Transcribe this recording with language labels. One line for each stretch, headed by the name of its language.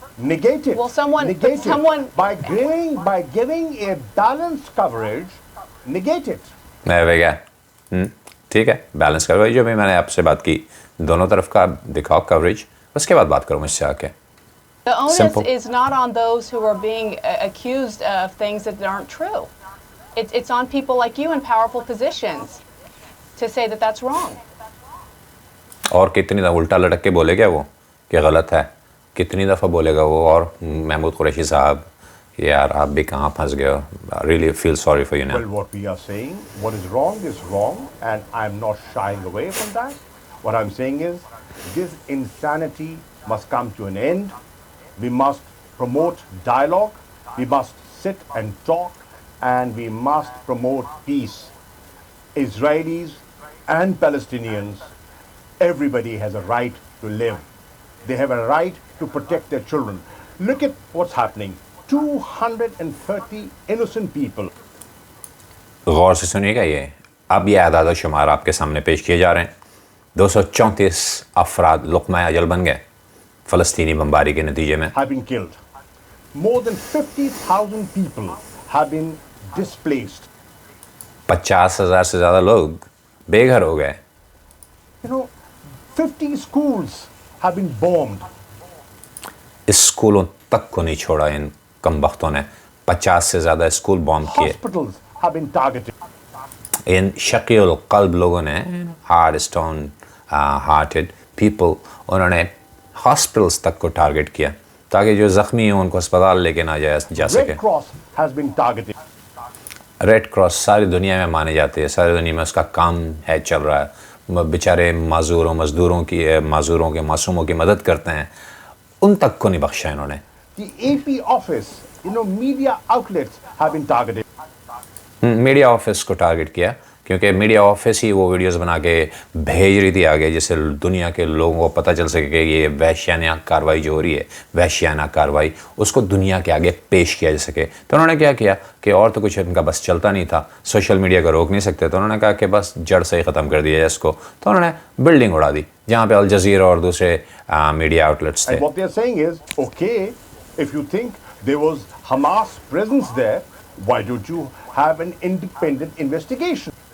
English: Negate it. Well, someone- negate but someone- it. By giving a balanced coverage, negate it.
Urdu: کیا ٹھیک ہے balance کرو, جو بھی میں نے آپ سے بات کی دونوں طرف کا دکھاؤ کوریج, اس کے بعد بات کرو مجھ سے آ کے.
English: The onus Simple. is not on those who are being accused of things that aren't true. It's on people like you in powerful positions to say that that's wrong.
Urdu: اور کتنی دفعہ الٹا لٹک کے بولے گا وہ کہ غلط ہے؟ کتنی دفعہ بولے گا وہ؟ اور محمود قریشی صاحب یار آپ بھی کہاں پھنس گئے ہو.
English: Really feel sorry for you now. Well, what we are saying, what is wrong, and I'm not shying away from that. What I'm saying is, this insanity must come to an end. We must promote dialogue. We must sit and talk, and we must promote peace. Israelis and Palestinians, everybody has a right to live. They have a right to protect their children. Look at what's happening. 230 innocent people.
Urdu: غور سے سنیے گا یہ اب یہ اعداد و شمار آپ کے سامنے پیش کیے جا رہے ہیں. 234 افراد لقمہ اجل بن گئے فلسطینی بمباری کے نتیجے میں.
English: Have been killed. More than 50,000 people have been displaced.
Urdu: 50,000 سے زیادہ لوگ بے گھر ہو گئے.
English: 50 schools have been bombed.
Urdu: اسکولوں تک کو نہیں چھوڑا ان کم بختوں نے. 50 سے زیادہ اسکول بومب کیے.
English: Hospitals have been targeted.
Urdu: ان شقی القلب لوگوں نے
English: hard stone hearted people
Urdu: انہوں نے ہاسپٹلس تک کو ٹارگٹ کیا تاکہ جو زخمی ہوں ان کو اسپتال لے کے نہ جا سکے.
English: Red Cross has been targeted.
Urdu: Red cross ساری دنیا میں مانے جاتے ہیں, ساری دنیا میں اس کا کام ہے چل رہا ہے. بیچارے مزدوروں کے معصوموں کی مدد کرتے ہیں, ان تک کو نہیں بخشا انہوں نے.
English: The AP office, media outlets have been targeted.
Urdu: Media office کو ٹارگٹ کیا کیونکہ میڈیا آفس ہی وہ ویڈیوز بنا کے بھیج رہی تھی آگے جس سے دنیا کے لوگوں کو پتہ چل سکے کہ یہ وحشیانہ کارروائی جو ہو رہی ہے, وحشیانہ کارروائی, اس کو دنیا کے آگے پیش کیا جا سکے. تو انہوں نے کیا کیا کہ اور تو کچھ ان کا بس چلتا نہیں تھا, سوشل میڈیا کو روک نہیں سکتے, تو انہوں نے کہا کہ بس جڑ سے ہی ختم کر دیا جائے اس کو. تو انہوں نے بلڈنگ اڑا دی جہاں پہ الجزیرہ اور دوسرے میڈیا آؤٹلیٹس تھے.
English: And what they are saying is, okay, if you think there was Hamas presence there, why don't you have an independent investigation?